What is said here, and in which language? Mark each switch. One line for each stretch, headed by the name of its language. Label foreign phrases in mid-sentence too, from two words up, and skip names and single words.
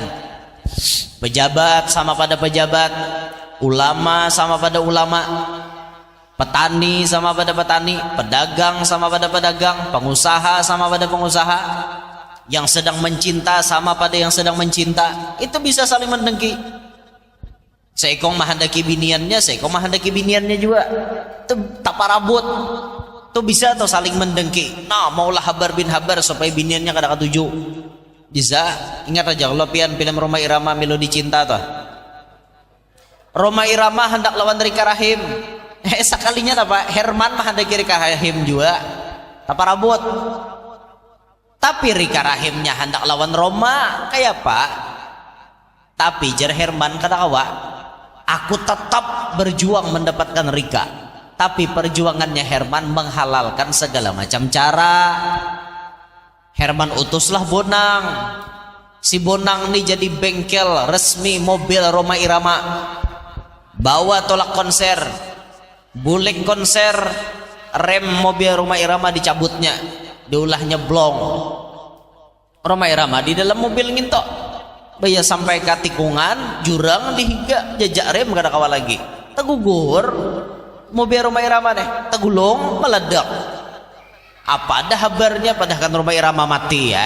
Indonesian: Pejabat sama pada pejabat, ulama sama pada ulama, petani sama pada petani, pedagang sama pada pedagang, pengusaha sama pada pengusaha, yang sedang mencinta sama pada yang sedang mencinta. Itu bisa saling mendengki.
Banjar: Seikong mahandaki biniannya, seikong mahandaki biniannya juga. Itu tak parabut. Itu bisa atau saling mendengki. Nah, maulah habar bin habar supaya biniannya kada ketuju.
Indonesian: Bisa.
Banjar: Ingat aja kalau pian film Roma Irama Melodi Cinta tuh. Roma Irama hendak lawan Rika Rahim.
Indonesian: Sekalinya apa?
Banjar: Herman mahandaki Rika Rahim juga. Tak parabut. Tapi Rika Rahimnya hendak lawan Roma, kayak apa? Tapi jar Herman kada kawa, aku tetap berjuang mendapatkan Rika.
Indonesian: Tapi perjuangannya Herman menghalalkan segala macam cara.
Banjar: Herman utuslah Bonang.
Indonesian: Si Bonang ini jadi bengkel resmi mobil Rhoma Irama.
Banjar: Bawa tolak konser, bulik konser, rem mobil Rhoma Irama dicabutnya, diulahnya blong. Rhoma Irama di dalam mobil ngintok. Baya sampai ke tikungan, jurang dihiga, jajak rem kada kawal lagi. Tegugur, mobil Rhoma Irama nih, tegulung meledak.
Indonesian: Apa ada kabarnya padahal kan Rhoma Irama mati ya?